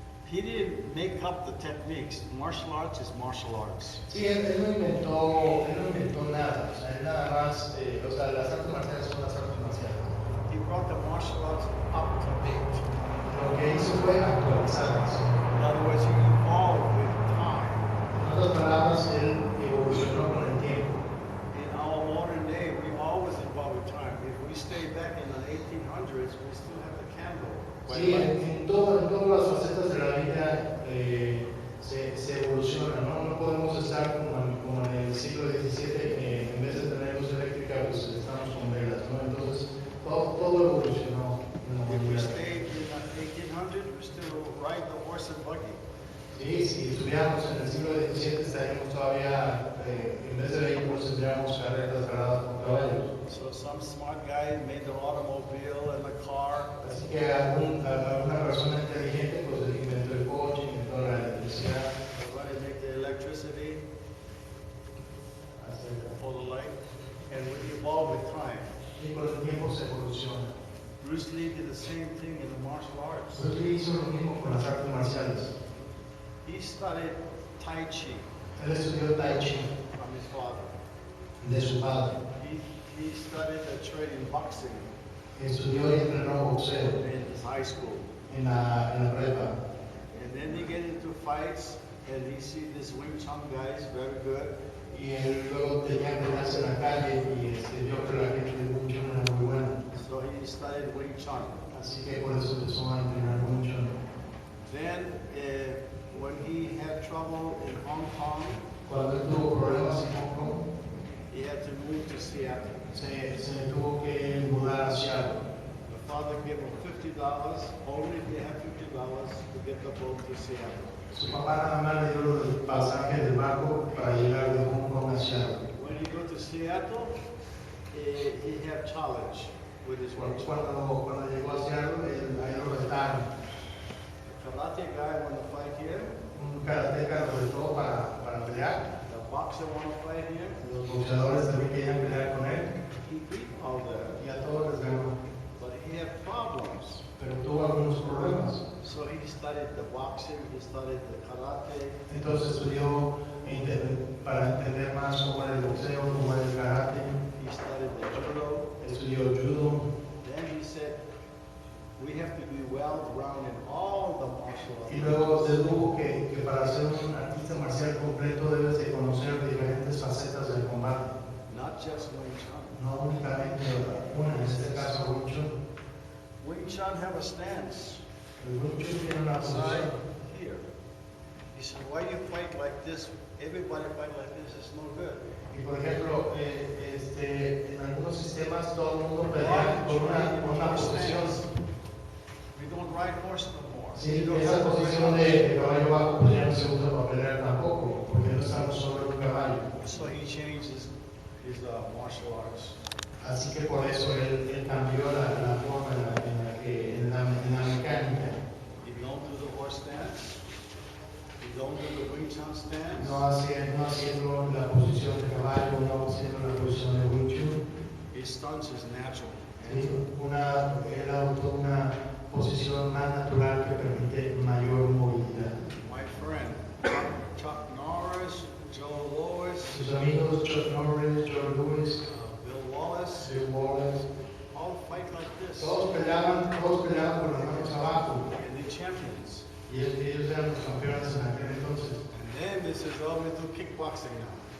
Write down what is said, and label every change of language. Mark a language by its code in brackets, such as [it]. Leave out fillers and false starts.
[en] He didn't make up the techniques. Martial arts is martial arts. [es] Sí, él no inventó nada. O sea, él nada más, o sea, las artes marciales son las artes marciales. [en] He brought the martial arts up to date. [es] Lo que hizo fue actualizarlas. [en] In other words, he evolved with time. [es] En otras palabras, él evolucionó con el tiempo. [en] In our modern day, we always evolve with time. If we stay back in the 1800s, we still have the candle. [es] Sí, en todas las facetas de la vida se evoluciona, ¿no? No podemos estar como en el siglo XVII, en vez de tener luz eléctrica, pues estamos con velas, ¿no? Entonces, todo evolucionó en la [en] If we [es] humanidad. [en] stayed in the 1800s, we still ride the horse and buggy. [es] Sí, si estuviéramos en el siglo XVII, estaríamos todavía, en vez de vehículos, tendríamos carretas ganadas con caballos. [en] So some smart guy made the automobile and the car. [es] Así que alguna persona inteligente pues inventó el coche, inventó la electricidad. [en] Somebody make the electricity for the light. And we evolve with time. [es] Y con el tiempo se evoluciona. [en] Bruce Lee did the same thing in the martial arts. [es] Bruce Lee hizo lo mismo con las artes marciales. [en] He studied Tai Chi [es] Él estudió Tai Chi [en] from his father. [es] de su padre. [en] He studied the trade in boxing [es] Estudió y entrenó boxeo [en] in his high school. [es] en la prepa. [en] And then he get into fights and he see this Wing Chun guys very good. [es] Y él luego tenía que entrenarse en la calle y vio que la gente de Wing Chun era muy buena. [en] So he studied Wing Chun. [es] Así que por eso empezó a entrenar Wing Chun. [en] Then when he had trouble in Hong Kong, [es] Cuando él tuvo problemas en Hong Kong, [en] he had to move to Seattle. [es] se tuvo que mudar hacia [en] The father gave him $50, only if you have $50 to get the boat to Seattle. [es] su papá nada más le dio el pasaje del barco para llegar de Hong Kong a Seattle. [en] When he go to Seattle, he had challenge with his wife. [es] Cuando llegó a Seattle, ahí lo retaron. [en] The karate guy want to fight here. [es] Un karateca lo retó para pelear. [en] The boxer want to fight here. [es] Los boxeadores también querían pelear con él [en] He beat all them, [es] y a todos les ganó. [en] but he had problems. [es] Pero tuvo algunos problemas. [en] So he studied the boxing, he studied the karate. [es] Entonces estudió para entender más cómo era el boxeo, cómo era el karate. [en] He studied the judo. [es] Estudió judo. [en] Then he said, we have to be well-rounded in all the martial arts. [es] Y luego dedujo que para ser un artista marcial completo debes de conocer diferentes facetas del combate. [en] Not just Wing Chun. [es] No únicamente una, en este caso Wing Chun. [en] Wing Chun have a stance. [es] El Wing Chun tiene una [en] Side [es] posición. [en] here. He said, why you fight like this? Everybody fight like this, it's no good. [es] Y por ejemplo, en algunos sistemas todo el mundo pelea con una posición. [en] We don't ride horse no more. [es] Sí, esa posición de caballo bajo pues ya no se usa para pelear tampoco, porque no estamos sobre un caballo. [en] So he changed his martial arts. [es] Así que por eso él cambió la forma en la mecánica. [en] He don't do the horse stance. He don't do the Wing Chun stance. [es] No haciendo la posición de caballo, no haciendo la posición de Wing Chun. [en] His stance is natural. [es] Sí, él adoptó una posición más natural que permite mayor movilidad. [en] My friend, Chuck Norris, Joe Louis, [es] Sus amigos Chuck Norris, Joe Louis, [en] Bill Wallace, [es] Bill Wallace, [en] all fight like this. [es] todos peleaban con las manos abajo. [en] And the champions. [es] Y ellos eran los campeones en aquel entonces. [en] And then this is all we do kickboxing now.